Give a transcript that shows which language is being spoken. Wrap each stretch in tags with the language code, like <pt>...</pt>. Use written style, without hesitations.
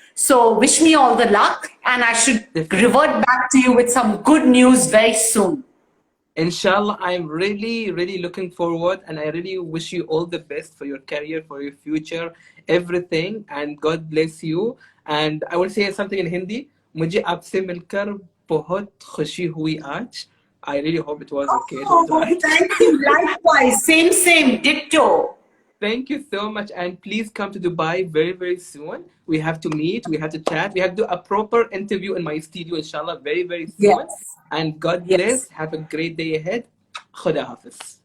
<en>So wish me all the luck. And I should Definitely. revert back to you with some good news very soon. Inshallah, I'm really, really looking forward, and I really wish you all the best for your career, for your future, everything, and God bless you. And I will say something in Hindi.</en> <hi>मुझे आपसे मिलकर बहुत खुशी हुई आज.</hi> <en>I really hope it was okay. It was Oh, right. thank you. Likewise. Same, ditto. Thank you so much, and please come to Dubai very, very soon. We have to meet, we have to chat, we have to do a proper interview in my studio, inshallah, very, very soon. Yes. And God Yes. bless. Have a great day ahead. Khuda Hafiz.</en>